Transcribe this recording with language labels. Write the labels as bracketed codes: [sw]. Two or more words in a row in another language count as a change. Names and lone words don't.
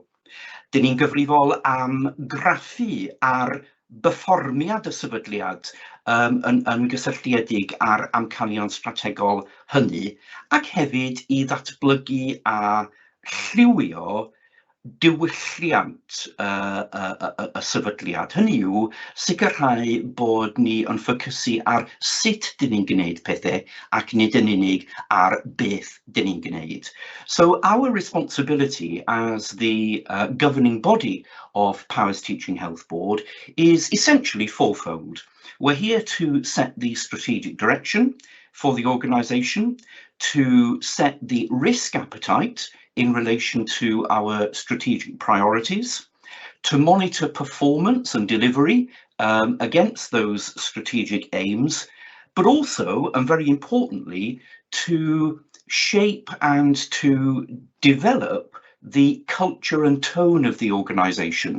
[cy] Dyn ni'n gyfrifol am graffu ar berfformiad y sefydliad yn gysylltiedig â'r amcanion strategol hynny, ac hefyd i ddatblygu a lliwio diwylliant y sefydliad. Hynny yw, sicrhau bod ni yn ffocysu ar sut dyn ni'n gwneud pethau ac nid yn unig ar beth dyn ni'n gwneud. [en] So our responsibility as the governing body of Powys Teaching Health Board is essentially fourfold. We're here to set the strategic direction for the organisation, to set the risk appetite in relation to our strategic priorities, to monitor performance and delivery against those strategic aims, but also, and very importantly, to shape and to develop the culture and tone of the organisation.